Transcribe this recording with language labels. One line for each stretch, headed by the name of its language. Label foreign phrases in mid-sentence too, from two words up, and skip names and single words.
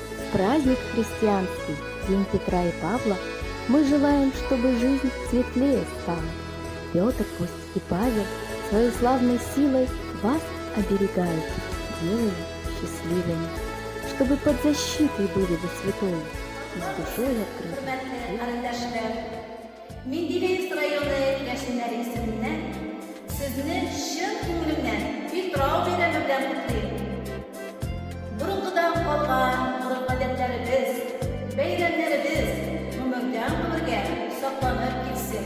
Russian: праздник христианский, День Петра и Павла, мы желаем, чтобы жизнь светлее стала. Петр, пусть и Павел своей славной силой вас оберегают, делая счастливыми, чтобы под защитой были вы святой и с душой открытой.
Uzbek: Sizni şın ko'nglimdan Petrov bayrami bilan qutlayman. Burunqidan qolgan urf odatlarimiz, bayramlarimiz umrdan umrga saqlanib ketsin.